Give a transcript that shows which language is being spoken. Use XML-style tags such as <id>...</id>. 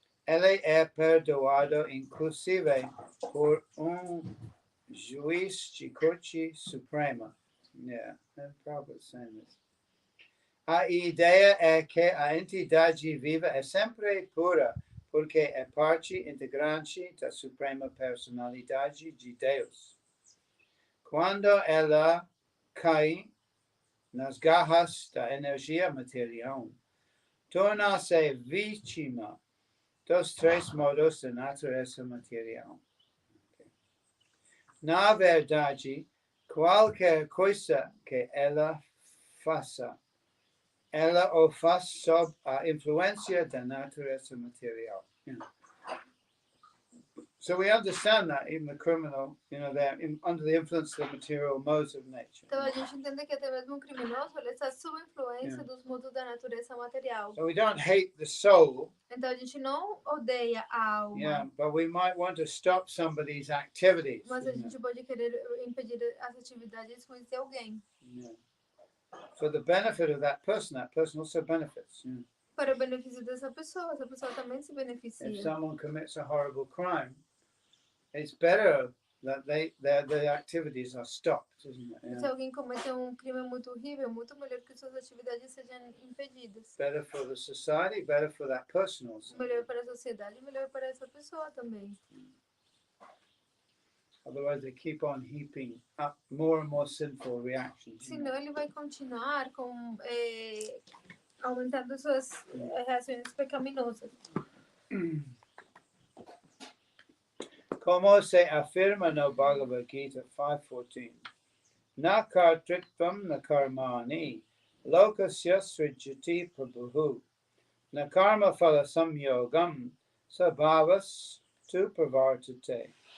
<pt>ele é perdoado inclusive por juiz de corte suprema.</pt> <en>Yeah, I'm probably saying this.</en> <pt>A ideia é que a entidade viva é sempre pura, porque é parte integrante da suprema personalidade de Deus. Quando ela cai nas garras da energia material, torna-se vítima dos três modos da natureza material. Na verdade, qualquer coisa que ela faça, ela o faz sob a influência da natureza material.</pt> <en>So we understand that even the criminal, they're under the influence of the material modes of nature.</en> <pt>Então a gente entende que até mesmo um criminoso ele está sob influência dos modos da natureza material.</pt> <en>So we don't hate the soul.</en> <pt>Então a gente não odeia a alma.</pt> <en>Yeah, but we might want to stop somebody's activities.</en> <pt>Mas a gente pode querer impedir as atividades ruins de alguém.</pt> <en>Yeah. For the benefit of that person also benefits. Yeah.</en> <pt>Para o benefício dessa pessoa, essa pessoa também se beneficia.</pt> <en>If someone commits a horrible crime, it's better that their activities are stopped, isn't it? Yeah.</en> <pt>Se alguém cometer um crime muito horrível, muito melhor que suas atividades sejam impedidas.</pt> <en>Better for the society, better for that person also.</en> <pt>Melhor para a sociedade, melhor para essa pessoa também.</pt> <en>Otherwise, they keep on heaping up more and more sinful reactions.</en> <pt>Senão ele vai continuar com aumentando suas reações pecaminosas. Como se afirma no Bhagavad Gita 5.14,</pt> <sa>na kartritvam na karmani, lokasya srijati prabhuhu, na karma phala samyogam, sabhavas tu pravartate.</sa>